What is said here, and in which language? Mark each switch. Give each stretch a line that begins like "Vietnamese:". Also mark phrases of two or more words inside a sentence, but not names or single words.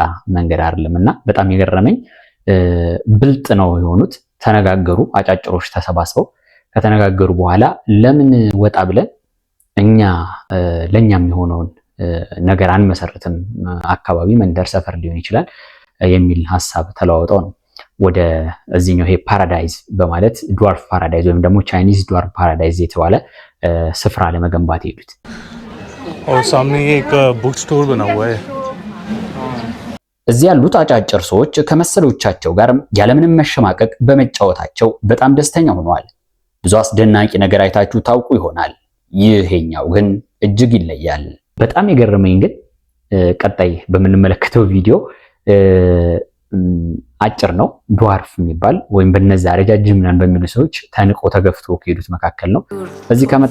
Amharic: መንገድ አይደለምና በጣም የገረመኝ ብልጥ ነው የሆኑት። ተነጋገሩ። አጫጭሮች ተሰባስበው ከተነጋገሩ በኋላ ለምን ወጣ ብለን እኛ ለኛም የሆነውን ነገር አንመሰርትም፣ አካባቢ መንደር፣ ሰፈር ሊሆን ይችላል የሚል ሐሳብ ተለዋውጠው ነው ወደ እዚህኛው ይሄ ፓራዳይዝ በማለት ድዋርፍ ፓራዳይዝ ወይም ደግሞ ቻይኒዝ ድዋርፍ ፓራዳይዝ የተባለ ስፍራ ለመገንባት ሄዱት።
Hindi: और सामने एक बुक स्टोर बना हुआ है።
Amharic: እዚህ ያሉት አጫጭር ሰዎች ከመሰሎቻቸው ጋር ያለምንም መሸማቀቅ በመጫወታቸው በጣም ደስተኛ ሆነዋል። ብዙ አስደናቂ ነገር አይታችሁ ታውቁ ይሆናል። ይሄኛው ግን እጅግ ይለያል። በጣም የገረመኝ ግን ቀጣይ በምንመለከተው ቪዲዮ አጭር ነው ድዋርፍ የሚባል ወይም በነዛ ረጃጅም ነን በሚሉ ሰዎች ተንቆ ተገፍቶ ከሄዱት መካከል ነው። እዚህ ከመጣ